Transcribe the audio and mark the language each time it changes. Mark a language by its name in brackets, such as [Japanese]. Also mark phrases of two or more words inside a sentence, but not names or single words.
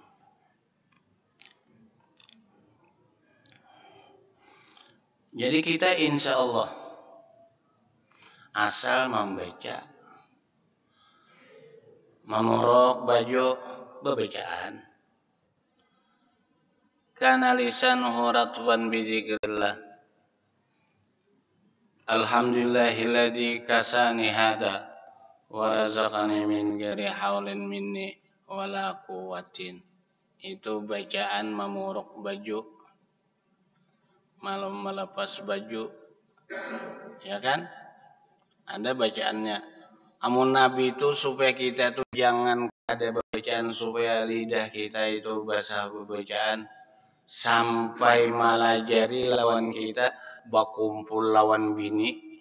[Banjar] Jadi kita [Arabic] إن شاء الله [Banjar] asal membaca, memorok baju bebacaan, [Arabic] كان لسانه رطبا بذكر الله. الحمد لله الذي كساني هذا ورزقني من غير حول مني ولا قوة. [Banjar] Itu bacaan memorok baju, malam melepas baju, ya kan? Ada bacaannya. Amun Nabi itu supaya kita tuh jangan ada bacaan, supaya lidah kita itu basah bacaan, sampai malah jadi lawan kita bakumpul lawan bini.